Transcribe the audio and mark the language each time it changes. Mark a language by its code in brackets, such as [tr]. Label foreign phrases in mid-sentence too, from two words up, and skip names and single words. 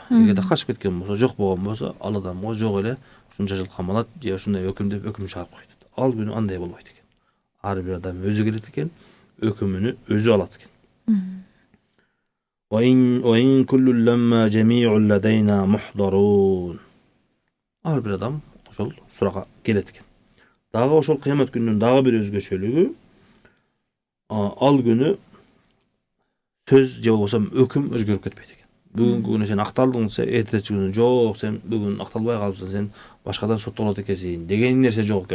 [ky] Эгерде качып кеткен болсо, жок болгон болсо, ал адамга жок эле ушунча жыл камалат же ушундай өкүм деп өкүм чыгарып коет. Ал күнү андай болбойт экен. Ар бир адам өзү келет экен, өкүмүнү өзү алат экен. [ar] وَإِنْ كُلٌّ لَمَّا جَمِيعٌ لَدَيْنَا مُحْضَرُونَ. [ky] Ар бир адам ошол суракка келет экен. Дагы ошол кыямат күнүнүн дагы бир өзгөчөлүгү, ал күнү сөз же болбосо өкүм өзгөрүп кетпейт экен. Бүгүнкү күнү сен акталдың, эртеси күнү жок, сен бүгүн акталбай калыпсың, сен башкадан соттолот экенсиң деген нерсе жок экен.